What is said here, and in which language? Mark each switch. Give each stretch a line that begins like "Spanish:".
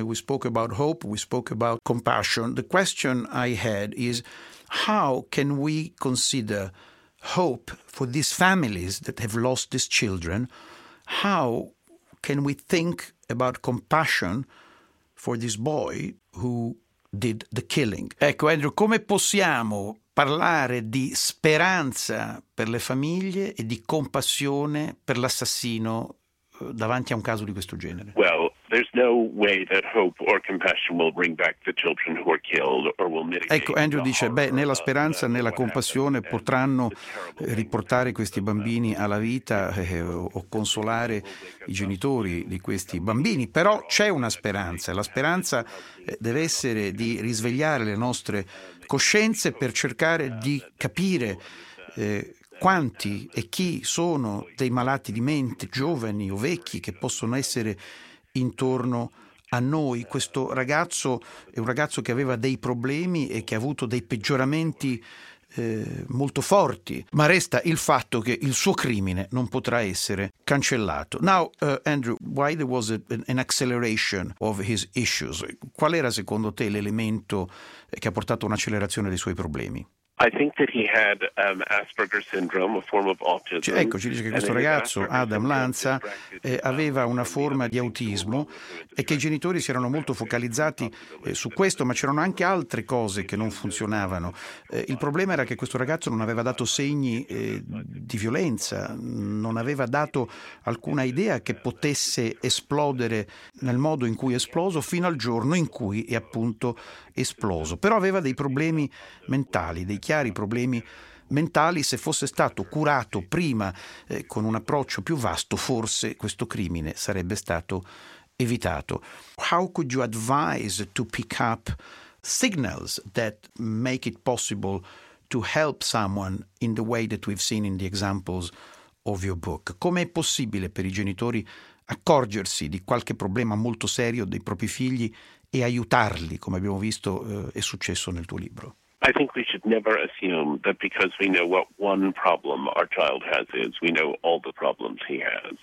English: We spoke about hope, we spoke about compassion. The question I had is, how can we consider hope for these families that have lost these children? How can we think about compassion for this boy who did the killing?
Italian: Ecco, Andrew, come possiamo parlare di speranza per le famiglie e di compassione per l'assassino davanti a un caso di questo genere?
English: Well, there's no way that hope or compassion will bring back the children who are killed or will mitigate.
Italian: Ecco, Andrew dice, né la speranza né la compassione potranno riportare questi bambini alla vita o consolare i genitori di questi bambini. Però c'è una speranza, e la speranza deve essere di risvegliare le nostre coscienze per cercare di capire quanti e chi sono dei malati di mente, giovani o vecchi, che possono essere intorno a noi. Questo ragazzo è un ragazzo che aveva dei problemi e che ha avuto dei peggioramenti molto forti, ma resta il fatto che il suo crimine non potrà essere cancellato.
English: Now, Andrew, why there was an acceleration of his issues?
Italian: Qual era secondo te l'elemento che ha portato un'accelerazione dei suoi problemi?
English: I think that he had Asperger's syndrome, a form of autism.
Italian: Ecco, ci dice che questo ragazzo, Adam Lanza, aveva una forma di autismo e che i genitori si erano molto focalizzati su questo, ma c'erano anche altre cose che non funzionavano. Il problema era che questo ragazzo non aveva dato segni di violenza, non aveva dato alcuna idea che potesse esplodere nel modo in cui è esploso, fino al giorno in cui è appunto esploso. Però aveva dei problemi mentali, dei chiari problemi mentali. Se fosse stato curato prima con un approccio più vasto, forse questo crimine sarebbe stato evitato.
English: How could you advise to pick up signals that make it possible to help someone in the way that we've seen in the examples of your book.
Italian: Com'è possibile per i genitori accorgersi di qualche problema molto serio dei propri figli e aiutarli, come abbiamo visto è successo nel tuo libro?
English: I think we should never assume that because we know what one problem our child has is we know all the problems he has.